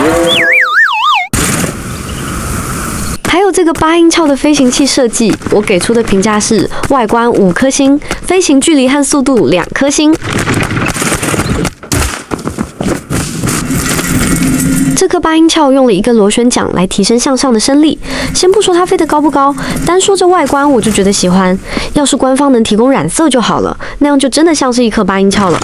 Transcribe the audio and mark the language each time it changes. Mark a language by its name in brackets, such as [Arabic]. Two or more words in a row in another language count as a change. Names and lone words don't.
[Chinese] 還有這個8英翹的飛行器設計，我給出的評價是外觀5顆星，飛行距離和速度2顆星。這顆8英翹用了一個螺旋槳來提升向上的升力。先不說它飛得高不高，單說這外觀我就覺得喜歡。要是官方能提供染色就好了，那樣就真的像是一顆8英翹了。